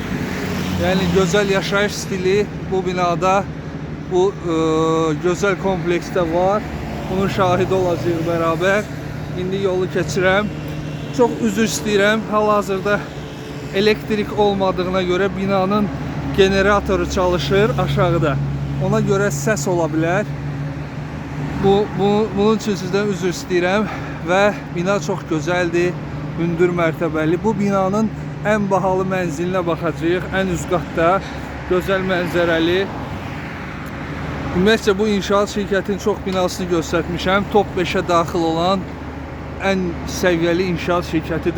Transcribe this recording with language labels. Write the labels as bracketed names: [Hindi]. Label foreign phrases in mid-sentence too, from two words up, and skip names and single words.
[Turkish] Yani güzel yaşayış stili bu binada, bu güzel komplekste var. [Azerbaijani] Bunun şahidi olacağıq beraber. İndi yolu keçirəm. Çok üzr istəyirəm. [Turkish] Hal-hazırda elektrik olmadığına göre binanın generatoru çalışır aşağıda. [Azerbaijani] Ona göre ses ola bilər. [Turkish] Bunun için sizden üzr istəyirəm. Ve bina çok güzeldi. [Azerbaijani] Hündür mərtəbəli. Bu binanın en bahalı mənzilinə baxacağıq. En üst qatda gözəl mənzərəli. Ümumiyyətcə bu inşaat şirkətinin çox binasını göstərmişəm. Top 5'e daxil olan en səviyyəli inşaat şirkətidir.